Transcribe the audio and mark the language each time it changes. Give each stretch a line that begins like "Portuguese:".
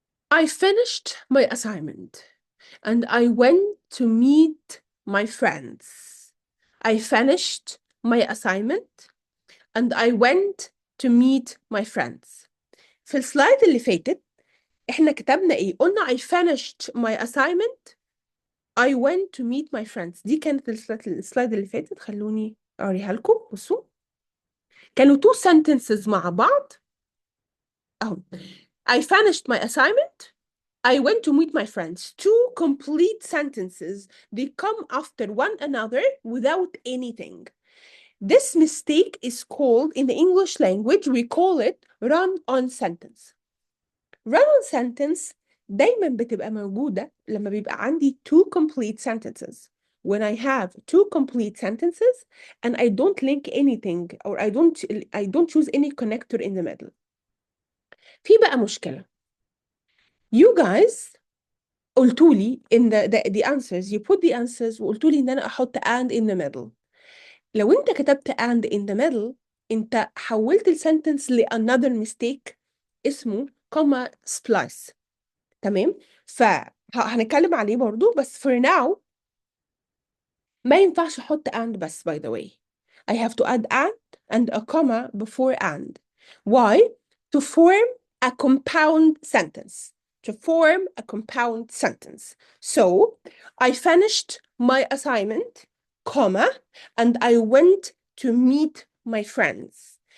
English: I finished my assignment and I went to meet my friends. I finished my assignment and I went to meet my friends.
Arabic: في السلايد اللي فاتت احنا كتبنا ايه؟ قلنا
English: I finished my assignment. I went to meet my friends.
Arabic: دي كانت السلايد اللي فاتت. خلوني اوريها لكم. بصوا كانوا
English: two sentences
Arabic: مع بعض اهو.
English: I finished my assignment. I went to meet my friends. Two complete sentences. They come after one another without anything. This mistake is called, in the English language, we call it run-on sentence. Run-on sentence
Arabic: دايما بتبقى موجودة لما بيبقى عندي
English: two complete sentences. When I have two complete sentences and I don't link anything or I don't choose any connector in the middle.
Arabic: في بقى مشكلة.
English: You guys
Arabic: قلتوا لي
English: in the answers, you put the answers
Arabic: وقلتوا لي ان انا احط
English: and in the middle.
Arabic: لو انت كتبت and
English: in the middle
Arabic: انت حولت السنتنس ل
English: another mistake
Arabic: اسمه comma splice. تمام؟ فهنتكلم عليه برضو بس
English: for now
Arabic: ما ينفعش احط and بس
English: by the way. I have to add and a comma before and. Why? To form a compound sentence. To form a compound sentence. So, I finished my assignment, comma, and I went to meet my friends.